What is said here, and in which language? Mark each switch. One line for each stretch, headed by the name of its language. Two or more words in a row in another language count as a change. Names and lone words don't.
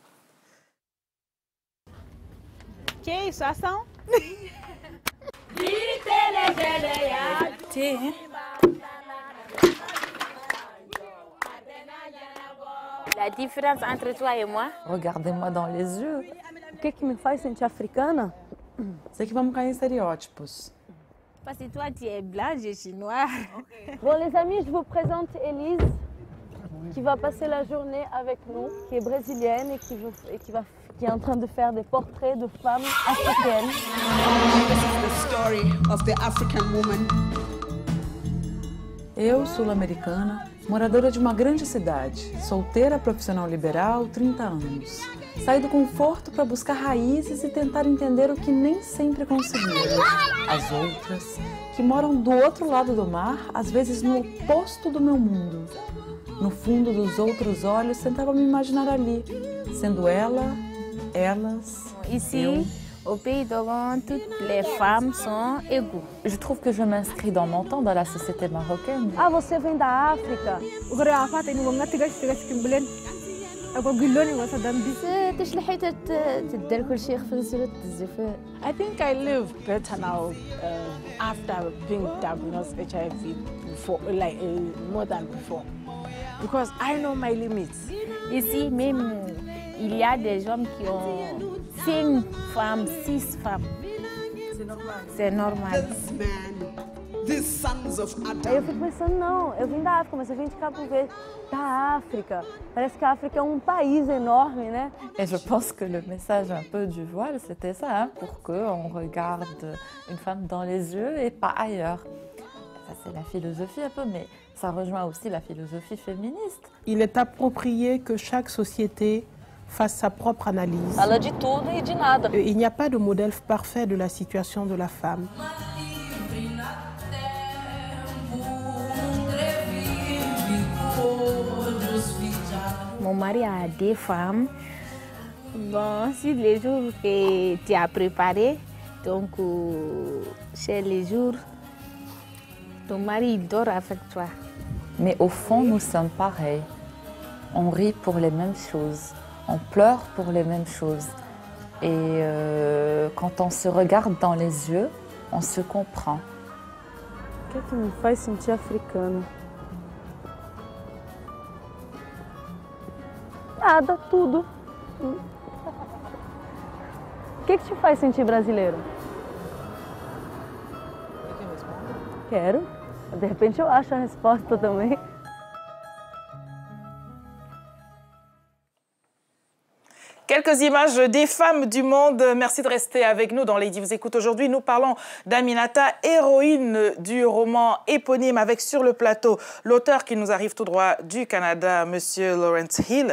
English: Ok, 60.
French: La différence entre toi et moi? Regardez-moi dans les yeux.
Portuguese: O que me faz sentir africana? Sei que vamos cair em estereótipos.
French: Parce que toi, tu es blanc, je suis noire. Bon, les amis, je vous présente Élise, qui va passer la journée avec nous, qui est brésilienne et qui est en train de faire des portraits de femmes africaines.
English: This is the story of the African woman.
Portuguese: Eu, sul-americana, moradora de uma grande cidade, solteira, profissional liberal, 30 anos. Saí do conforto para buscar raízes e tentar entender o que nem sempre conseguia. As outras, que moram do outro lado do mar, às vezes no oposto do meu mundo. No fundo dos outros olhos, tentava me imaginar ali, sendo ela, elas,
French: Ici, au pays d'Oran, toutes les femmes sont égaux. Je trouve que je m'inscris dans mon temps dans la société marocaine.
Portuguese: Ah, você vem da África?
Arabic: تشلحي تدير كل شيء خفيف الزفاف.
English: I think I live better now after being diagnosed HIV before, more than before, because I know my limits.
French: Ici même, il y a des hommes qui ont 5 femmes, 6 femmes. C'est normal. C'est normal.
English: This man these sons of
Portuguese: Aí eu
English: Adam.
Portuguese: fico pensando, não, eu vim da África, mas eu vim de Cabo Verde, da África. Parece que a África é um país énorme, né?
French: Et je pense que le message un peu du voile, c'était ça, hein, pour qu'on regarde une femme dans les yeux et pas ailleurs. Ça, c'est la philosophie un peu, mais ça rejoint aussi la philosophie féministe. Il est approprié que chaque société fasse sa propre analyse.
Portuguese: Fala de tudo e de nada.
French: Il n'y a pas de modèle parfait de la situation de la femme. Mon mari a des femmes. Bon, sur les jours que tu as préparé, donc c'est les jours, ton mari il dort avec toi. Mais au fond, nous sommes pareils. On rit pour les mêmes choses, on pleure pour les mêmes choses. Et quand on se regarde dans les yeux, on se comprend.
Portuguese: O que me faz sentir africana? Nada, tudo. O que te faz sentir brasileiro? Quero. De repente eu acho a resposta também.
French: Quelques images des femmes du monde. Merci de rester avec nous dans Lady vous écoute. Aujourd'hui, nous parlons d'Aminata, héroïne du roman éponyme, avec sur le plateau l'auteur qui nous arrive tout droit du Canada, Monsieur Lawrence Hill.